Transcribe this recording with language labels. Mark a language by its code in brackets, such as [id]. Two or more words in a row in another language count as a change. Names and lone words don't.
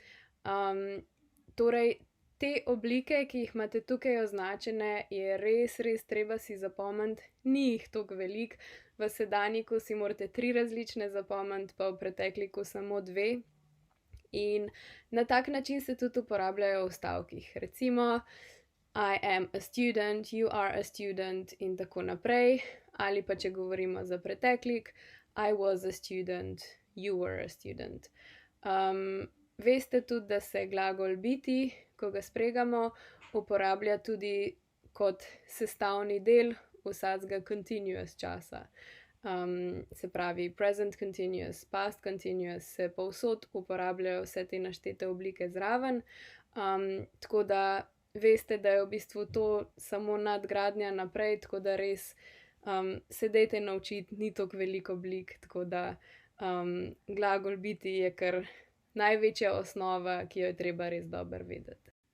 [sl] Torej, te oblike, ki jih imate tukaj označene, je res treba si zapomniti, ni jih toliko veliko. V sedanjiku si morate 3 različne zapomniti, pa v pretekliku samo 2. In na tak način se tudi uporabljajo v stavkih. Recimo, [en] I am a student, you are a student [sl] in tako naprej. Ali pa če govorimo za preteklik, [en] I was a student, you were a student. [sl] Veste tudi, da se glagol biti, ko ga spregamo, uporablja tudi kot sestavni del vsakega continuous časa. Se pravi, [en] present continuous, past continuous, [sl] se povsod uporabljajo vse te naštete oblike zraven. Tako da veste, da je v bistvu to samo nadgradnja naprej, tako da res se dejte naučiti, ni toliko veliko oblik, tako da glagol biti je kar največja osnova, ki jo je treba res dobro vedeti.